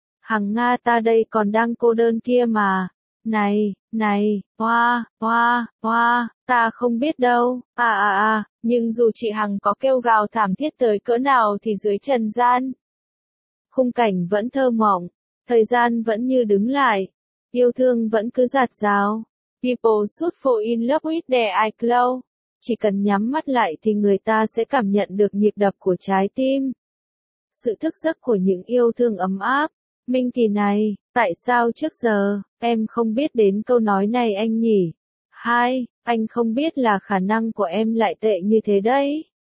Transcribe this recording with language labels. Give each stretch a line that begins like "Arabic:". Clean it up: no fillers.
Vietnamese: Hằng Nga ta đây còn đang cô đơn kia mà. Này, này, hoa, ta không biết đâu, nhưng dù chị Hằng có kêu gào thảm thiết tới cỡ nào thì dưới trần gian. Khung cảnh vẫn thơ mộng, thời gian vẫn như đứng lại, yêu thương vẫn cứ dạt dào.
English: People should fall in love with their eyes closed.
Vietnamese: Chỉ cần nhắm mắt lại thì người ta sẽ cảm nhận được nhịp đập của trái tim. Sự thức giấc của những yêu thương ấm áp. Minh Kỳ này, tại sao trước giờ, em không biết đến câu nói này anh nhỉ? Hai, anh không biết là khả năng của em lại tệ như thế đấy.